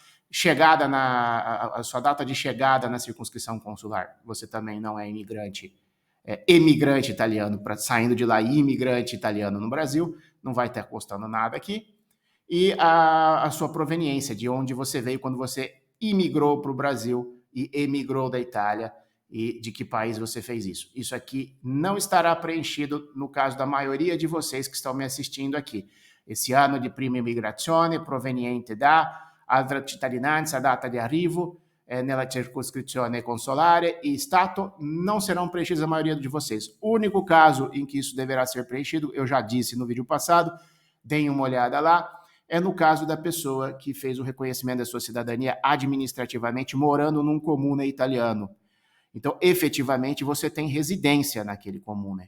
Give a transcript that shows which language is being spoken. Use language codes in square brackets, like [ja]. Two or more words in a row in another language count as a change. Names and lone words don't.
[pt] Chegada a sua data de chegada na circunscrição consular, você também não é imigrante, emigrante italiano, saindo de lá, imigrante italiano no Brasil, não vai estar custando nada aqui. E a sua proveniência, de onde você veio quando você imigrou para o Brasil e emigrou da Itália, e de que país você fez isso. Isso aqui não estará preenchido no caso da maioria de vocês que estão me assistindo aqui. Esse ano de [it] prima immigrazione proveniente da altra cittadinanza, data di arrivo, nella circoscrizione consolare e Stato, [pt] não serão preenchidos a maioria de vocês. O único caso em que isso deverá ser preenchido, eu já disse no vídeo passado, deem uma olhada lá, é no caso da pessoa que fez o reconhecimento da sua cidadania administrativamente morando num comune italiano. Então, efetivamente, você tem residência naquele comune.